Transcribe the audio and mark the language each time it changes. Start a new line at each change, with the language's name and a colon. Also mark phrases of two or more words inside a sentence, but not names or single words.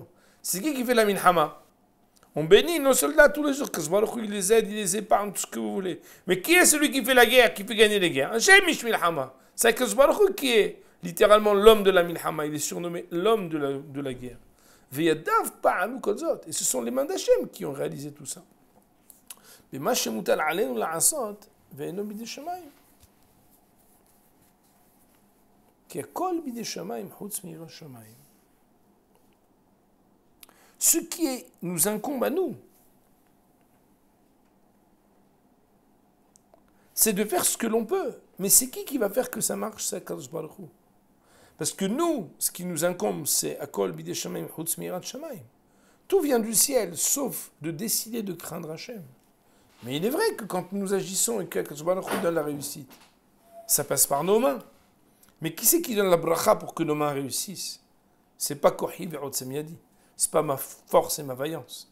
French: C'est qui fait la milchama ? On bénit nos soldats tous les jours, que il les aide, il les épargne, tout ce que vous voulez. Mais qui est celui qui fait la guerre, qui fait gagner les guerres ?
Hebrew: השם איש מלחמה.
French: C'est que qui est littéralement l'homme de la milchama. Il est surnommé l'homme de la guerre.
Hebrew: וידיו פעלו כזות.
French: Et ce sont les mains d'Hachem qui ont réalisé tout ça.
Hebrew: Mais מה שמוטל עלינו לעשות ואינו בידי שמים.
French: Ce qui nous incombe à nous, c'est de faire ce que l'on peut. Mais c'est qui va faire que ça marche, c'est
Hebrew: הקדוש ברוך הוא.
French: Parce que nous, ce qui nous incombe, c'est
Hebrew: הכל בידי שמים חוץ מיראת שמים.
French: Tout vient du ciel, sauf de décider de craindre Hachem. Mais il est vrai que quand nous agissons et qu'
Hebrew: הקדוש ברוך הוא
French: donne la réussite, ça passe par nos mains. Mais qui c'est qui donne la bracha pour que nos mains réussissent ? C'est pas
Hebrew: כחי ועוצם ידי.
French: C'est pas ma force et ma vaillance.